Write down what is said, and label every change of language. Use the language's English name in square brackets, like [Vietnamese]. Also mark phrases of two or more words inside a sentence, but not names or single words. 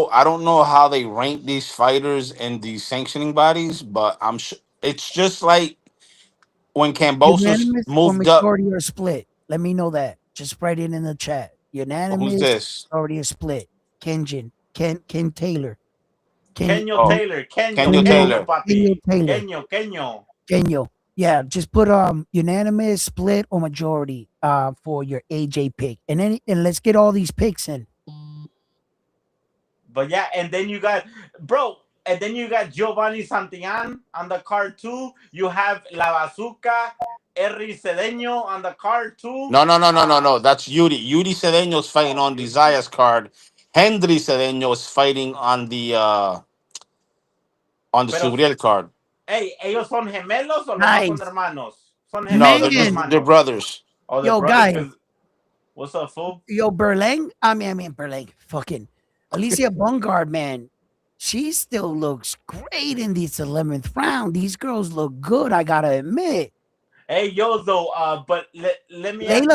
[English] I don't know how they rank these fighters in these sanctioning bodies, but I'm sure it's just like when Cambosos Unanimous or moved up. majority or split? Let me know that. Just write it in the chat. Who's Unanimous, this? majority or split. Ken Taylor. Ken Kenyo Oh, Taylor. Kenyo. Kenyo Kenyo Kenyo, Taylor. Kenyo papi. Taylor. Kenyo. Kenyo. Yeah, just put unanimous, split, or majority for your AJ pick. And let's get all these picks in. But yeah, and then you got, bro, and then you got Giovanni Santillan on the card too. You have La Bazooka, Henry Cedeño on the card too. No. That's Yuri. Yuri Cedeño's fighting Oh, on Desires card. Hendry Cedeño is fighting on the [Spanish] pero, [English] Subriel card. [Spanish] hey, ¿ellos son gemelos o nomás son [English] Nice. [Spanish] hermanos? Son [English] No, [Spanish] gemelos [English] they're [Spanish] o son [English] just Man, they're [Spanish] hermanos? [English] brothers. Oh, they're yo, brothers? guys, Cause, what's up, fool? yo, Berlang. I mean, Berlang. Fucking Alicia Bungard, man. She still looks great in this 11th round. These girls look good. I gotta admit. Hey, yo, though, but let me ask